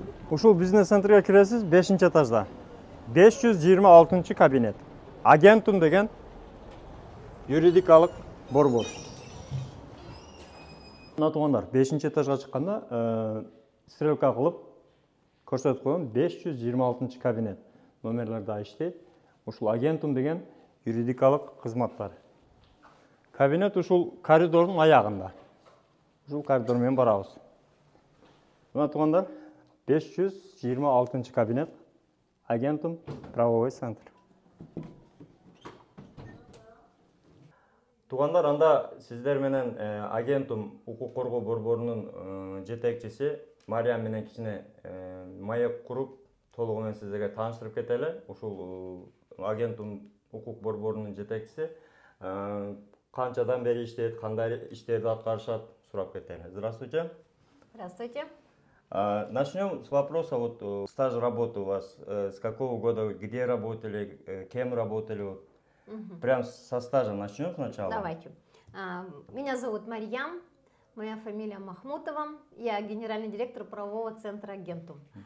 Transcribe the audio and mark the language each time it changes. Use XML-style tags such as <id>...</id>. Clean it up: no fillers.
<ky>Ушул бизнес-центрге киресиз 5-этажда. 526 кабинет. Агентум деген юридикалык борбор. Мына туугандар, 5-этажга чыкканда стрелка кылып көрсөтүп койгон 526 кабинет. Номерлер да иштейт. Ушул Агентум деген юридикалык кызматтар. Кабинет ушул коридордун аягында. Ушул коридор менен барабыз. Мына туугандар, 526 кабинет, Агентум</ky> <ru>правовой центр.</ru> <ky>Туугандар, анда сиздер менен Агентум укук коргоо борборунун жетекчиси Мариям менен кичине маек куруп, толугу менен сиздерге тааныштырып кетели. Ушул Агентум укук борборунун жетекчиси канчадан бери иштейт, кандай иштерди аткарышат, сурап кетели.</ky> <ru>Здравствуйте. Здравствуйте. Начнем с вопроса. Вот стаж работы у вас, с какого года, где работали, кем работали? Прям со стажа начнем сначала. Давайте. Меня зовут Марьям, моя фамилия Махмутова, я генеральный директор правового центра Агентум.</ru>